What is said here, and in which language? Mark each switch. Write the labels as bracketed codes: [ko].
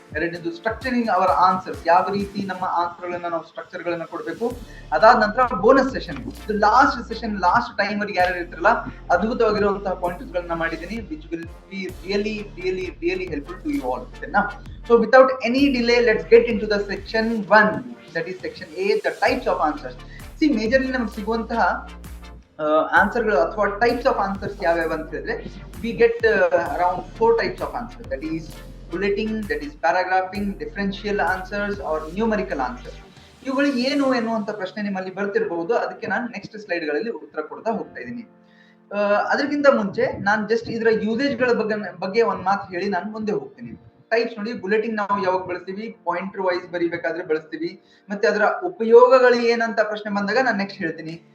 [kn] ಎರಡನೇದು structuring hour answers, ಯಾವ ರೀತಿ ನಮ್ಮ ಆನ್ಸರ್ ಗಳನ್ನ ನಾವು ಸ್ಟ್ರಕ್ಚರ್ ಗಳನ್ನ ಕೊಡಬೇಕು. ಅದಾದ ನಂತರ ಬೋನಸ್ ಸೆಷನ್, ಇದು ಲಾಸ್ಟ್ ಟೈಮ್ ವರೆಗೆ ಯಾರು ಇರ್ತಾರಲ್ಲ, ಅದ್ಭುತವಾಗಿರುವಂತಹ ಪಾಯಿಂಟ್ಸ್ ಗಳನ್ನ ಮಾಡಿದ್ದೀನಿ, [en] Which will be really helpful to you all. So without any delay, let's get into the section 1, that is section A, the types of answers. See, majorly [kn] ನಮಗೆ ಸಿಗುವಂತಹ ಆನ್ಸರ್ಗಳು ಅಥವಾ types of answers ಯಾವ್ಯಾವ ಅಂತ ಹೇಳಿದ್ರೆ, [en] we get around 4 types of answers, that is bulleting, that is paragraphing, differential answers or numerical answers. [kn] ಇವುಗಳು ಏನು ಎನ್ನುವಂತ ಪ್ರಶ್ನೆ ನಿಮ್ಮಲ್ಲಿ ಬರ್ತಿರಬಹುದು. ಅದಕ್ಕೆ ನಾನು ನೆಕ್ಸ್ಟ್ ಸ್ಲೈಡ್ ಗಳಲ್ಲಿ ಉತ್ತರ ಕೊಡ್ತಾ ಹೋಗ್ತಾ ಇದ್ದೀನಿ. ಅದಕ್ಕಿಂತ ಮುಂಚೆ ನಾನು ಜಸ್ಟ್ ಇದರ ಯೂಸೇಜ್ ಗಳ ಬಗ್ಗೆ ಒಂದ್ ಮಾತು ಹೇಳಿ ನಾನು ಮುಂದೆ ಹೋಗ್ತೀನಿ. ಟೈಪ್ಸ್ ನೋಡಿ, ಬುಲೆಟಿಂಗ್ ನಾವು ಯಾವಾಗ ಬಳಸ್ತೀವಿ, ಪಾಯಿಂಟರ್ ವೈಸ್ ಬರಿಬೇಕಾದ್ರೆ ಬಳಸ್ತೀವಿ, ಮತ್ತೆ ಅದರ ಉಪಯೋಗಗಳು ಏನಂತ ಪ್ರಶ್ನೆ ಬಂದಾಗ ನಾನು ನೆಕ್ಸ್ಟ್ ಹೇಳ್ತೀನಿ.